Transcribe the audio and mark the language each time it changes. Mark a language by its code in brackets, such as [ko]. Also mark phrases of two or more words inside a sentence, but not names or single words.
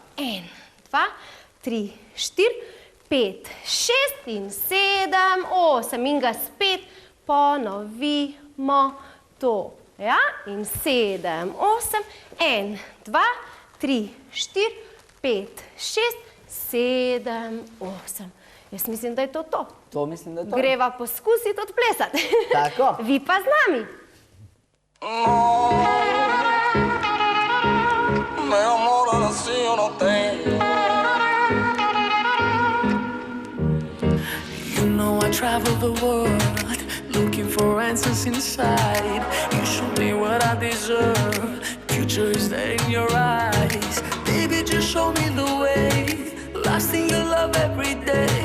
[sl] 1, 2, 3, 4, 5, 6 in 7, 8 in ga spet ponovimo to. Ja, in 7, 8, 1, 2, 3, 4, 5, 6, 7, 8. Jaz mislim, da je to to. To mislim, da je to. Greva poskusiti odplesati. Tako. Vi pa z nami. [pt] Meu amor, assim eu não tenho. [en] You know I travel the world, looking for answers inside. You show me what I deserve, future is there in your eyes. Baby, just show me the way, lost in your love every day.